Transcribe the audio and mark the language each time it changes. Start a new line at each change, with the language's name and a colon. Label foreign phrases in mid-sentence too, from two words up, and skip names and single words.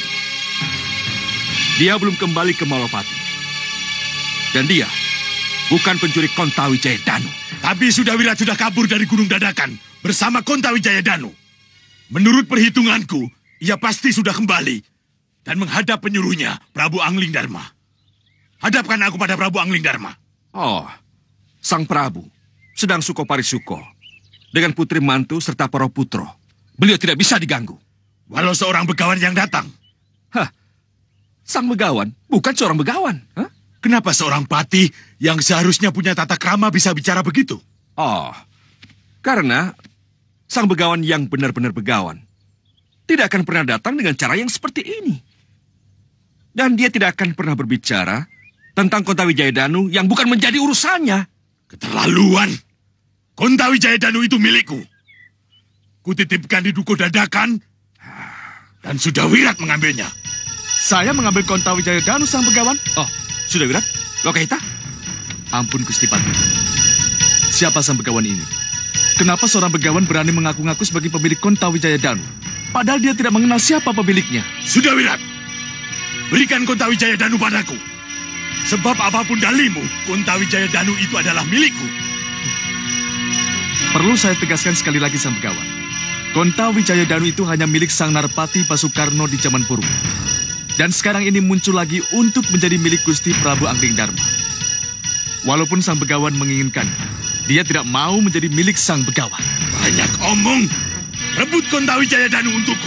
Indonesian: Dia belum kembali ke Malwapati. Dan dia bukan pencuri Kontawijaya Danu. Tapi Sudawirat sudah kabur dari Gunung Dadakan bersama Kontawijaya Danu. Menurut perhitunganku, ia pasti sudah kembali dan menghadap penyuruhnya, Prabu Angling Dharma. Hadapkan aku pada Prabu Angling Dharma. Oh, Sang Prabu sedang Sukoparisuko dengan putri mantu serta para putro. Beliau tidak bisa diganggu. Walau seorang begawan yang datang. Sang begawan bukan seorang begawan. Kenapa seorang patih yang seharusnya punya tata krama bisa bicara begitu? Oh, karena sang begawan yang benar-benar begawan tidak akan pernah datang dengan cara yang seperti ini. Dan dia tidak akan pernah berbicara tentang Kontawijaya Danu yang bukan menjadi urusannya. Keterlaluan. Kontawijaya Danu itu milikku. Kutitipkan di Dukuh Dadakan dan Sudawirat mengambilnya. Saya mengambil Kontawijaya Danu, sang begawan. Oh, Sudawirat? Lokahita? Ampun, Gusti Pati. Siapa sang begawan ini? Kenapa seorang begawan berani mengaku-ngaku sebagai pemilik Kontawijaya Danu? Padahal dia tidak mengenal siapa pemiliknya. Sudawirat, berikan Kontawijaya Danu padaku. Sebab apapun dalimu, Kontawijaya Danu itu adalah milikku. Perlu saya tegaskan sekali lagi, sang begawan. Konta Wijayadanu itu hanya milik Sang Narpati Basukarno di zaman purba. Dan sekarang ini muncul lagi untuk menjadi milik Gusti Prabu Anglingdarma. Walaupun Sang Begawan menginginkan, dia tidak mau menjadi milik Sang Begawan. Banyak omong. Rebut Konta Wijayadanu untukku.